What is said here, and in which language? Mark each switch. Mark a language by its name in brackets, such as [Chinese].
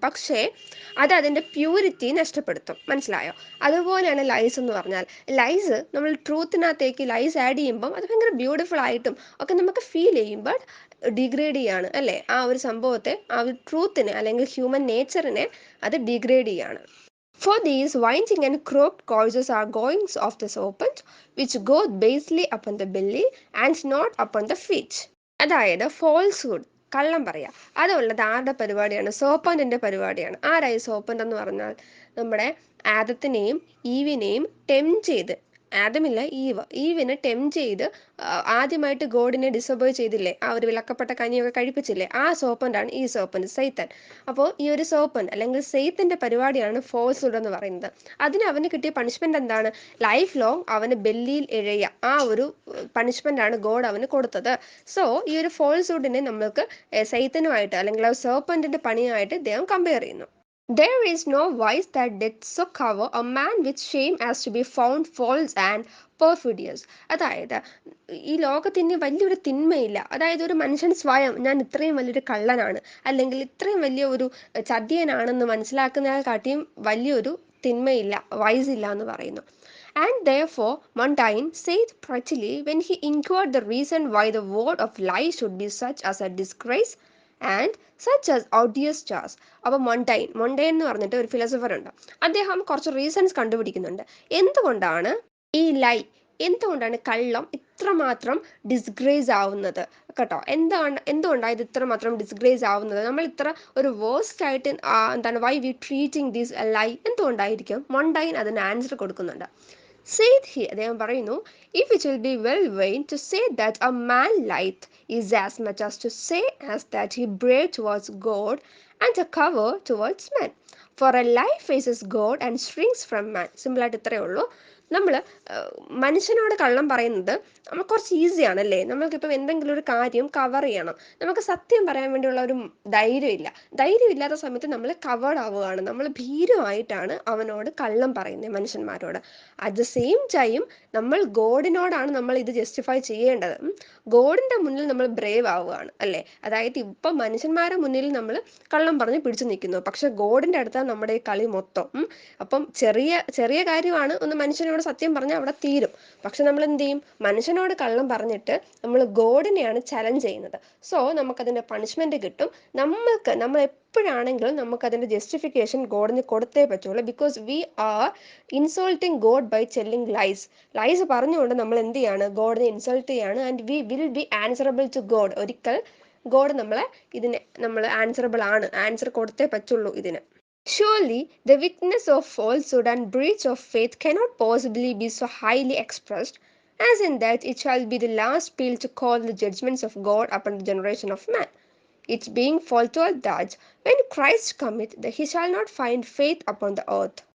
[Malayalam] പക്ഷേ അത് അതിൻ്റെ പ്യൂരിറ്റി നഷ്ടപ്പെടുത്തും. മനസ്സിലായോ? അതുപോലെയാണ് ലൈസ് എന്ന് പറഞ്ഞാൽ. ലൈസ് നമ്മൾ ട്രൂത്തിനകത്തേക്ക് ലൈസ് ആഡ് ചെയ്യുമ്പം അത് ഭയങ്കര ബ്യൂട്ടിഫുൾ ആയിട്ടും ഒക്കെ നമുക്ക് ഫീൽ ചെയ്യും. ബട്ട് ഡിഗ്രേഡ് ചെയ്യാണ് അല്ലേ ആ ഒരു സംഭവത്തെ, ആ ഒരു ട്രൂത്തിനെ അല്ലെങ്കിൽ ഹ്യൂമൻ നേച്ചറിനെ അത് ഡിഗ്രേഡ് ചെയ്യാണ്. [English] For these winding and crooked courses are goings of the serpent, which go basely upon the belly and not upon the feet. [Malayalam] അതായത് ഫോൾസ്ഹുഡ്, കള്ളം പറയാ, അതുള്ളത് ആരുടെ പരിപാടിയാണ്? സോപ്പന്റിന്റെ പരിപാടിയാണ്. ആരായി സോപ്പന്റ് എന്ന് പറഞ്ഞാൽ? നമ്മുടെ ആദത്തിനെയും ഈവിനെയും ടെംപ്റ്റ് ചെയ്ത് ആദമില്ല, ഈവിനെ ടെംപ്റ്റ് ചെയ്ത് ആദ്യമായിട്ട് ഗോഡിനെ ഡിസോബോയ് ചെയ്തില്ലേ, ആ ഒരു വിലക്കപ്പെട്ട കനിയൊക്കെ കഴിപ്പിച്ചില്ലേ, ആ സോപ്പൻ്റാണ് ഈ സോപ്പൻ്റ് സൈത്തൻ. അപ്പോൾ ഈ ഒരു സോപ്പൻ്റ് അല്ലെങ്കിൽ സെയ്ത്തിൻ്റെ പരിപാടിയാണ് ഫോൾസ്ഹുഡ് എന്ന് പറയുന്നത്. അതിന് അവന് കിട്ടിയ പണിഷ്മെൻ്റ് എന്താണ്? ലൈഫ് ലോങ് അവന് ബെല്ലിയിൽ എഴയുക, ആ ഒരു പണിഷ്മെൻ്റാണ് ഗോഡ് അവന് കൊടുത്തത്. സോ ഈ ഒരു ഫോൾസ്ഹുഡിനെ നമ്മൾക്ക് സെയ്ത്തനുമായിട്ട് അല്ലെങ്കിൽ ആ സോപ്പൻ്റിൻ്റെ പണിയുമായിട്ട് ഇദ്ദേഹം കമ്പയർ ചെയ്യുന്നു. [English] There is no vice that doth so cover a man with shame as to be found false and perfidious. [Malayalam] അതായത് ഈ ലോകത്തിന് വലിയൊരു തിന്മയില്ല. അതായത് ഒരു മനുഷ്യൻ സ്വയം ഞാൻ ഇത്രയും വലിയൊരു കള്ളനാണ് അല്ലെങ്കിൽ ഇത്രയും വലിയ ഒരു ചതിയനാണെന്ന് മനസ്സിലാക്കുന്നതിനെക്കാട്ടിയും വലിയൊരു തിന്മയില്ല, വയസ്സില്ല എന്ന് പറയുന്നു. [English] And therefore Montaigne saith prettily when he inquired the reason why the word of lie should be such as a disgrace and such as odious charge. [Malayalam] അപ്പോൾ മൊണ്ടൈൻ എന്ന് പറഞ്ഞിട്ട് ഒരു ഫിലോസഫർ ഉണ്ട്. അദ്ദേഹം കുറച്ച് റീസൺസ് കണ്ടുപിടിക്കുന്നുണ്ട്. എന്തുകൊണ്ടാണ് ഈ ലൈ, എന്തുകൊണ്ടാണ് കള്ളം ഇത്രമാത്രം ഡിസ്ഗ്രേസ് ആവുന്നത് കേട്ടോ? എന്തുകൊണ്ടാണ് ഇത് ഇത്രമാത്രം ഡിസ്ഗ്രേസ് ആവുന്നത്? നമ്മൾ ഇത്ര ഒരു വേഴ്സ്റ്റ് ആയിട്ട് എന്താണ് [English] why we treating this lie, [Malayalam] എന്തുകൊണ്ടായിരിക്കും? മൊണ്ടൈൻ അതിന് ആൻസർ കൊടുക്കുന്നുണ്ട്. [English] Saith he, [Malayalam] അദ്ദേഹം പറയുന്നു, [English] if it will be well vain to say that a man lieth is as much as to say as that he brave towards God and a cover towards men. For a lie faces God and shrinks from man. [Malayalam] Simple ആയിട്ട് ഇത്രയേ ഉള്ളൂ. നമ്മൾ മനുഷ്യനോട് കള്ളം പറയുന്നത് നമ്മൾ കുറച്ച് ഈസിയാണ് അല്ലേ? നമ്മൾക്കിപ്പം എന്തെങ്കിലും ഒരു കാര്യം കവർ ചെയ്യണം, നമുക്ക് സത്യം പറയാൻ വേണ്ടിയുള്ള ഒരു ധൈര്യമില്ലാത്ത സമയത്ത് നമ്മൾ കവേർഡ് ആവുകയാണ്, നമ്മൾ ഭീരുവായിട്ടാണ് അവനോട് കള്ളം പറയുന്നത് മനുഷ്യന്മാരോട്. [English] at the same time [Malayalam] നമ്മൾ ഗോഡിനോടാണ് നമ്മൾ ഇത് ജസ്റ്റിഫൈ ചെയ്യേണ്ടത്. ഗോഡിൻ്റെ മുന്നിൽ നമ്മൾ ബ്രേവ് ആവുകയാണ് അല്ലേ? അതായത് ഇപ്പം മനുഷ്യന്മാരുടെ മുന്നിൽ നമ്മൾ കള്ളം പറഞ്ഞ് പിടിച്ചു നിൽക്കുന്നു, പക്ഷെ ഗോഡിൻ്റെ അടുത്താണ് നമ്മുടെ ഈ കളി മൊത്തം. അപ്പം ചെറിയ കാര്യമാണ് ഒന്ന് മനുഷ്യനോട് സത്യം പറഞ്ഞാൽ അവിടെ തീരും. പക്ഷെ നമ്മൾ എന്ത് ചെയ്യും? മനുഷ്യനോട് കള്ളം പറഞ്ഞിട്ട് നമ്മൾ ഗോഡിനെയാണ് ചലഞ്ച് ചെയ്യുന്നത്. സോ നമുക്കതിൻ്റെ പണിഷ്മെന്റ് കിട്ടും. നമ്മൾ എപ്പോഴാണെങ്കിലും നമുക്കതിൻ്റെ ജസ്റ്റിഫിക്കേഷൻ ഗോഡിന് കൊടുത്തേ പറ്റുള്ളൂ. [English] because we are insulting God by telling lies [Malayalam] പറഞ്ഞുകൊണ്ട് നമ്മൾ എന്ത് ചെയ്യാണ്? ഗോഡിനെ ഇൻസൾട്ട് ചെയ്യാണ്. [English] And we will be answerable to God. [Malayalam] ഒരിക്കൽ ഗോഡ് നമ്മൾ ആൻസർ കൊടുത്തേ പറ്റുള്ളൂ ഇതിന്. [English] Surely the weakness of falsehood and breach of faith cannot possibly be so highly expressed as in that it shall be the last peal to call the judgments of God upon the generation of man. It being foretold that when Christ cometh, that he shall not find faith upon the earth.